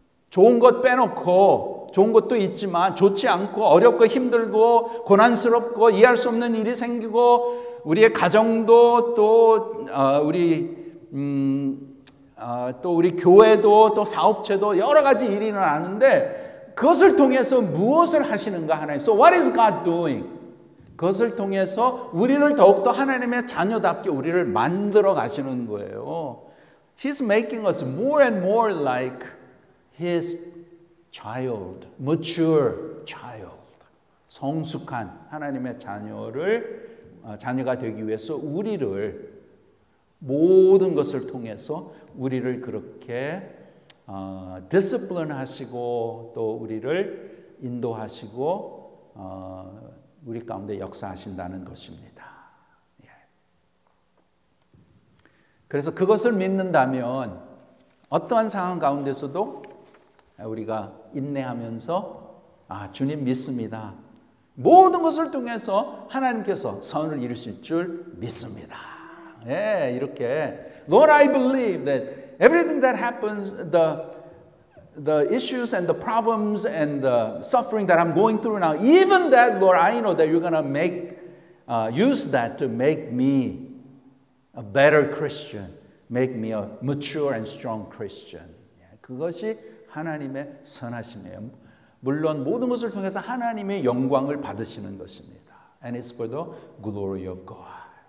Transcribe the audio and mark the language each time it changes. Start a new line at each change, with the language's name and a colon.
Korean: 좋은 것 빼놓고 좋은 것도 있지만 좋지 않고 어렵고 힘들고 고난스럽고 이해할 수 없는 일이 생기고 우리의 가정도 또 우리 교회도 또 사업체도 여러 가지 일이 일어나는데 그것을 통해서 무엇을 하시는가 하나님.
English: So what is God doing?
Korean: 그것을 통해서 우리를 더욱더 하나님의 자녀답게 우리를 만들어 가시는 거예요.
English: He's making us more and more like His child, mature child.
Korean: 성숙한 하나님의 자녀가 되기 위해서 우리를 모든 것을 통해서 우리를 그렇게 discipline 하시고 또 우리를 인도하시고 우리 가운데 역사하신다는 것입니다. 그래서 그것을 믿는다면 어떠한 상황 가운데서도 우리가 인내하면서 주님 믿습니다. 모든 것을 통해서 하나님께서 선을 이루실 줄 믿습니다. 예, 이렇게
English: Lord, I believe that everything that happens, the issues and the problems and the suffering that I'm going through now, even that, Lord, I know that you're going to use that to make me a better Christian, make me a mature and strong Christian.
Korean: 그것이 하나님의 선하심이에요. 물론 모든 것을 통해서 하나님의 영광을 받으시는 것입니다.
English: And it's for the glory of God.